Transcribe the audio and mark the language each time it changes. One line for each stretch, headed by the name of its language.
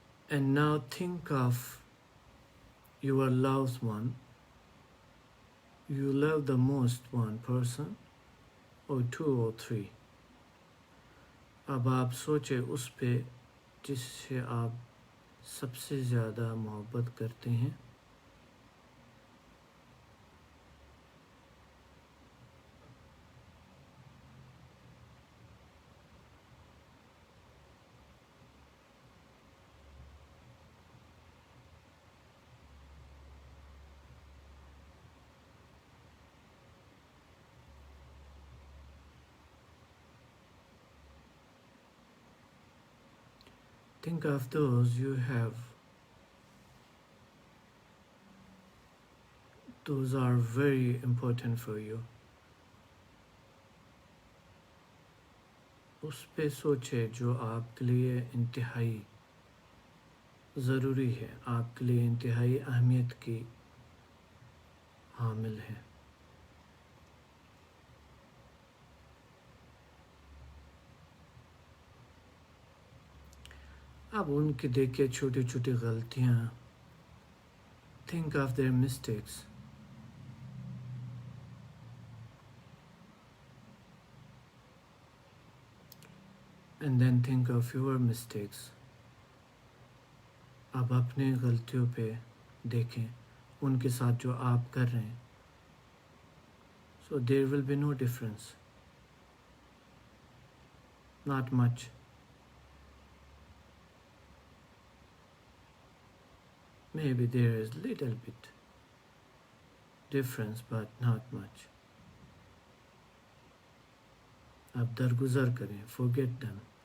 English: And now think of your loved one. You love the most one person or two or three.
Urdu: اب آپ سوچیں اس پہ جس سے آپ سب سے زیادہ محبت کرتے ہیں.
English: Think of those you have. Those are very important for you.
Urdu: اس پہ سوچے جو آپ کے لیے انتہائی ضروری ہے, آپ کے لیے انتہائی اہمیت کی حامل ہے. اب ان کی دیکھیں چھوٹی چھوٹی غلطیاں.
English: Think of their mistakes. And then think of your mistakes.
Urdu: اب اپنے غلطیوں پہ دیکھیں, ان کے ساتھ جو آپ کر رہے ہیں.
English: So there will be no difference. Not much. Maybe there is little bit difference, but not much.
Urdu: آپ درگزر کریں,
English: forget them.